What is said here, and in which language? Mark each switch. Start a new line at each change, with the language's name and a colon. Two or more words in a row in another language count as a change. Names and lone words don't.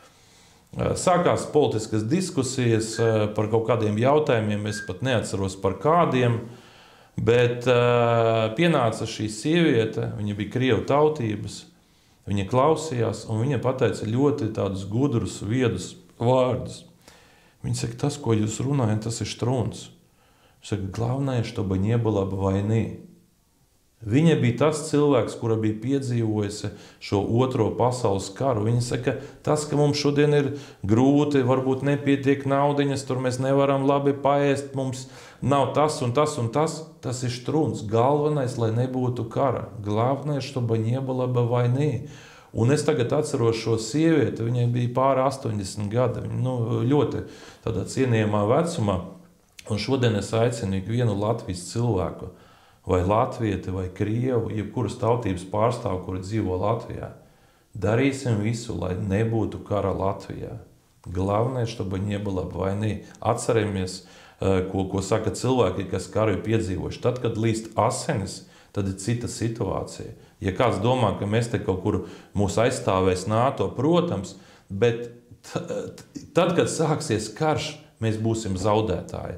Latvian: Sākās politiskas diskusijas par kaut kādiem jautājumiem, es pat neatceros par kādiem, bet pienāca šī sieviete, viņa bija krievu tautības, viņa klausījās, un viņa pateica ļoti tādus gudrus, viedus vārdus. Viņa saka, tas, ko jūs runājat, tas ir štruns. Viņa saka,
Russian: главное, чтобы не было войны.
Latvian: Viņa bija tas cilvēks, kura bija piedzīvojusi šo otro pasaules karu. Viņa saka, tas, ka mums šodien ir grūti, varbūt nepietiek naudiņas, tur mēs nevaram labi paēst, mums nav tas un tas un tas. Tas ir štruns. Galvenais, lai nebūtu kara.
Russian: Главное, чтобы не было войны.
Latvian: Un es tagad atceros šo sievieti, viņai bija pāri 80 gadi, ļoti tādā cienījamā vecumā. Un šodien es aicinu ikvienu Latvijas cilvēku, vai latvieti, vai krievu, jebkuras tautības pārstāvu, kuri dzīvo Latvijā. Darīsim visu, lai nebūtu kara Latvijā.
Russian: Главное, чтобы не было войны.
Latvian: Atceramies, ko saka cilvēki, kas karu ir piedzīvojuši. Tad, kad līst asinis, tad ir cita situācija. Ja kāds domā, ka mēs te kaut kur mūs aizstāvēs NATO, protams, bet tad, kad sāksies karš, mēs būsim zaudētāji.